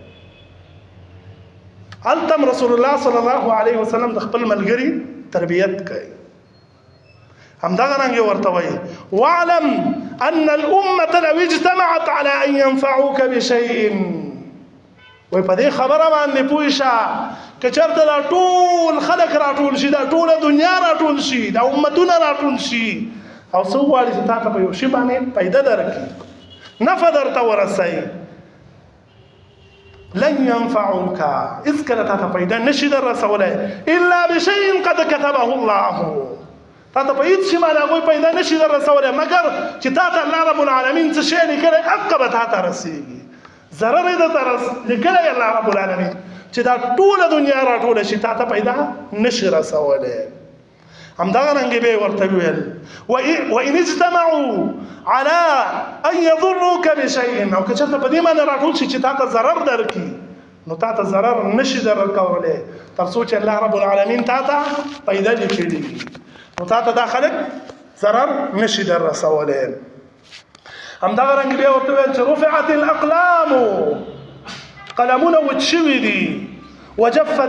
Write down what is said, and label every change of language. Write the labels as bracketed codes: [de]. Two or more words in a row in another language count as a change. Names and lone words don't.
[ps] هلته [ar] رسول الله صلی الله علیه وسلم [ps] د خپل ملګري تربیت کوي همدغه رنګ ورته وایي [ar] واعلم ان الامه لو اجتمعت على ان ينفعوك بشيء [ps] وای په دې خبره باندې پوه شه که چېرته دا ټول خلک راټول شي دا ټوله دنیا راټول شي دا امتونه راټول شي او څه وغواړي چې تا ته په یو شي باندې پیدا درکړي نفع درته ورسوي [ar] لن ينفعوك [ps] اذ کله تا ته پیدا نشي در رسولی [ar] الا بشيء قد كتبه الله [ps] تا ته په هېڅ شي باندې هغوی پیدا نشي در رسولی مګر چې تا ته [ar] الله رب العالمین [ps] څه شی لیکلی هغه به تا ته رسېږي ضرر یې درته لیکلی [ar] الله رب العالمین [ps] چې دا ټوله دنیا راټوله شي تا ته پیدا نشي رسولی همدغه رنګې به یې ورته وویل [ar] وان اجتمعوا على ان يضروك بشيء [ps] او که چېرته په دې باندې راټول شي چې تا ته ضرر درکړي نو تا ته ضرر نشي در کولی تر څو چې [ar] الله رب العالمین [ps] تا ته پیدا لیکلي نو تا ته دا خلک ضرر نشي در رسولی همدغه رنګ بیا ورته ویل چې [ar] رفعت الاقلام [ps] قلمونه وچ شوي دي وجفت